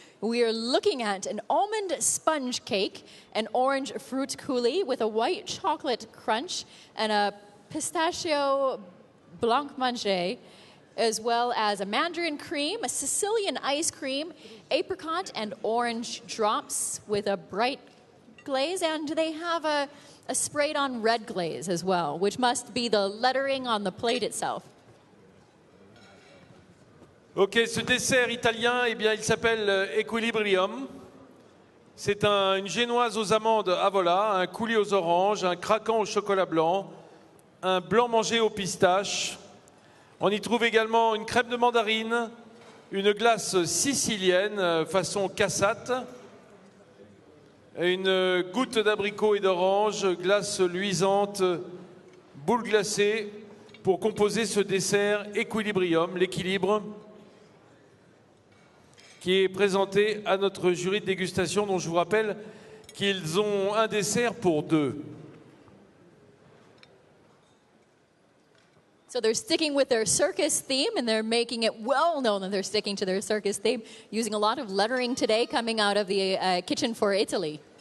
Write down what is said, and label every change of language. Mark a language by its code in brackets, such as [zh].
[en] We are looking at an almond sponge cake, an orange fruit coulis with a white chocolate crunch, and a pistachio blanc mange, as well as a mandarin cream, a Sicilian ice cream, apricot and orange drops with a bright glaze, and they have a sprayed on red glaze as well, which must be the lettering on the plate itself. [fr] Ok, ce dessert italien, eh bien, il s'appelle Equilibrium. C'est une génoise aux amandes avola, un coulis aux oranges, un craquant au chocolat blanc, un blanc mangé aux pistaches. On y trouve également une crème de mandarine, une glace sicilienne façon cassate, une goutte d'abricot et d'orange, glace luisante, boule glacée pour composer ce dessert Equilibrium, l'équilibre, qui est présenté à notre jury de dégustation, dont je vous rappelle qu'ils ont un dessert pour 2. [en] So they're sticking with their circus theme, and they're making it well known that they're sticking to their circus theme, using a lot of lettering today coming out of the kitchen for Italy.